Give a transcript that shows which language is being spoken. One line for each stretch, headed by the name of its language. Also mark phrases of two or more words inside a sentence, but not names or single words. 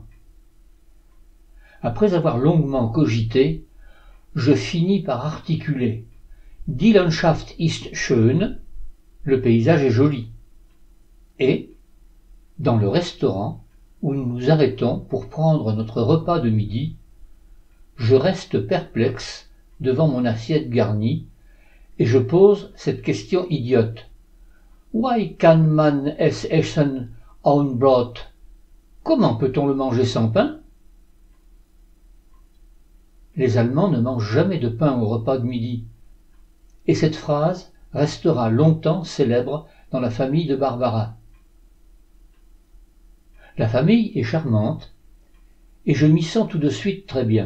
French: Après avoir longuement cogité, je finis par articuler «
German: Die Landschaft ist schön
French: » le paysage est joli. Et, dans le restaurant où nous nous arrêtons pour prendre notre repas de midi, je reste perplexe devant mon assiette garnie et je pose cette question idiote.
German: Why kann man es essen ohne Brot?
French: Comment peut-on le manger sans pain? Les Allemands ne mangent jamais de pain au repas de midi. Et cette phrase restera longtemps célèbre dans la famille de Barbara. La famille est charmante et je m'y sens tout de suite très bien.